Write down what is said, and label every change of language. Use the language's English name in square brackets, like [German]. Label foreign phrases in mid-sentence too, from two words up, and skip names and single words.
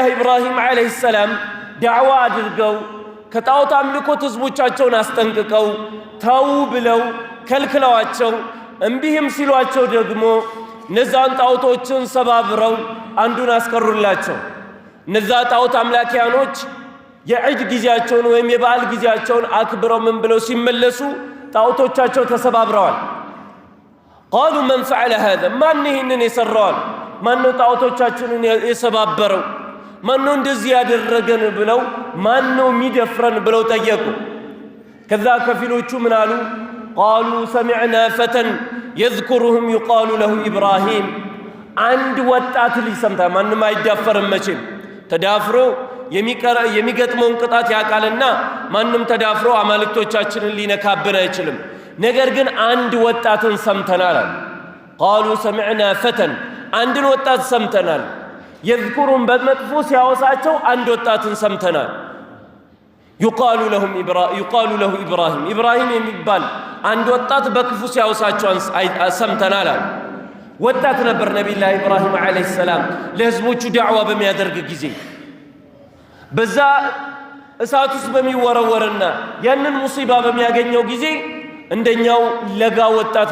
[Amharic] ኢብራሂም አለይሂ ሰላም ዳዕዋ አድርገው ከጣዖት አምልኮት ህዝቦቻቸውን አስጠንቅቀው ተው ብለው ከልክለዋቸው እምቢህም ሲሏቸው ደግሞ እነዛን ጣዖቶችን ሰባብረው አንዱን አስቀሩላቸው እነዛ ጣዖት አምላኪያኖች የዒድ ጊዜያቸውን ወይም የበዓል ጊዜያቸውን አክብረው ምን ብለው ሲመለሱ ጣዖቶቻቸው ተሰባብረዋል [Arabic] قالوا من فعل هذا [Amharic] ማን ይህንን የሰራው ማን ነው ጣዖቶቻችንን የሰባበረው ማን ነው እንደዚህ ያደረገን ብለው ማን ነው የሚደፍረን ብለው ጠየቁ ከዛ ከፊሎቹ ምን አሉ [Arabic] قالوا سمعنا فتى يذكرهم يقال له ابراهيم [Amharic] አንድ ወጣት ሊሰምታ ማንም አይዳፈርም መቼም ተዳፍሮ የሚገጥመውን ቅጣት ያቃልና ማንም ተዳፍሮ አማልክቶቻችንን ሊነካብን አይችልም ነገር ግን አንድ ወጣትን ሰምተናል [Arabic] قالوا سمعنا فتى [Amharic] አንድን ወጣት ሰምተናል يذكرهم በመጥፎ ሲያወሳቸው አንድ ወጣትን ሰምተናል [Arabic] يقال له ابراهيم [Amharic] የሚባል አንድ ወጣት በክፉ ሲያወሳቸው ሰምተናል ወጣት ነበር ነብዩላህ ኢብራሂም አለይሂ ሰላም ለህዝቦቹ ዳዕዋ በሚያደርግ ጊዜ በዛ እሳት ውስጥ በሚወረወርና ያንን ሙሲባ በሚያገኘው ጊዜ እንደኛው ለጋ ወጣት